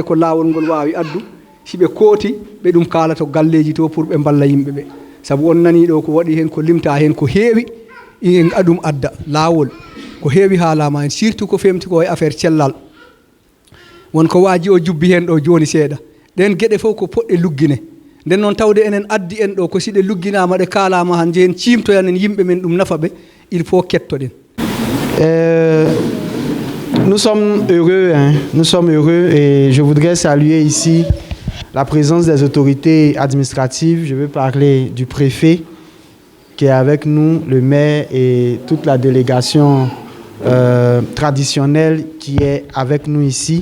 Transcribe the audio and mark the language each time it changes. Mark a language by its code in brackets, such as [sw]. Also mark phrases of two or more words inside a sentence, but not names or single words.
[ff] ko laawol ngol waawi addu si ɓe kooti ɓe ɗum kaalato galleeji to pour ɓe mballa yimɓe ɓe sabu on nanii ɗo ko waɗi heen ko limtaa heen ko heewi en aɗum adda laawol ko heewi haalaama heen surtout ko femti ko e affaire cellal wonko waaji o jubbi heen ɗo jooni seeɗa ɗen geɗe fof ko poɗɗe luggine nden noon tawde enen addi en ɗo ko si ɗe lugginaama ɗe kaalaama han jehen ciimtoyanen yimɓe men ɗum nafa ɓe [fr] il faut [ff] kettoɗen. [fr] Nous sommes heureux et je voudrais saluer ici la présence des autorités administratives. Je veux parler du préfet qui est avec nous, le maire et toute la délégation traditionnelle qui est avec nous ici.